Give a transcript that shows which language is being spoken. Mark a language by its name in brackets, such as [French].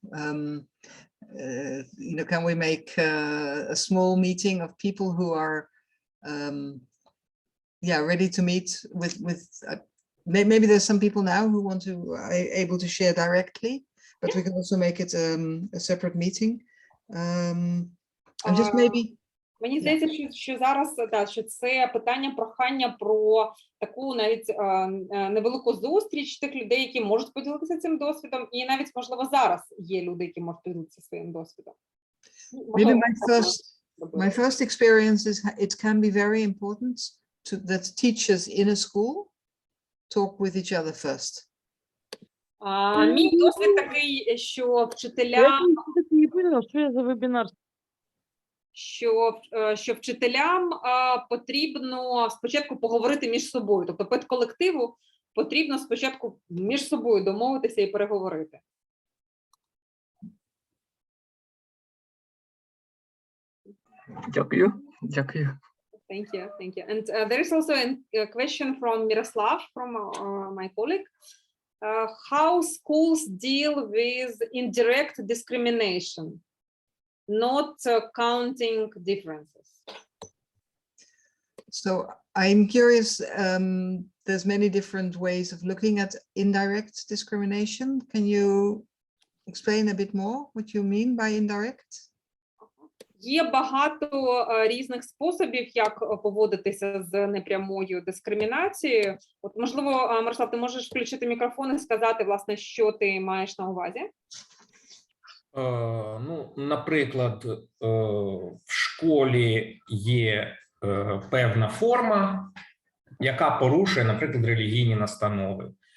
[English] Can we make a small meeting of people who are ready to meet with maybe there's some people now who want to able to share directly, but we can also make it a separate meeting. And just maybe [Ukrainian] Мені здається, що зараз що це питання прохання про таку навіть невелику зустріч тих людей, які можуть поділитися цим досвідом, і навіть, можливо, зараз є люди, які можуть поділитися своїм досвідом. [English] Maybe my first experience is it can be very important that teachers in a school talk with each other first. [Ukrainian] Мій досвід такий, що вчителям що за вебінар? Що вчителям потрібно спочатку поговорити між собою, тобто педколективу потрібно спочатку між собою домовитися і переговорити. Дякую. [English] Thank you. And there is also a question from Miroslav, from my colleague. How schools deal with indirect discrimination? Not counting differences. So I'm curious, there's many different ways of looking at indirect discrimination. Can you explain a bit more what you mean by indirect? [Ukrainian] Є багато різних способів, як поводитися з непрямою дискримінацією. От, можливо, Мирослав, ти можеш включити мікрофон і сказати, власне, що ти маєш на увазі? Наприклад, в школі є певна форма, яка порушує, наприклад, релігійні настанови.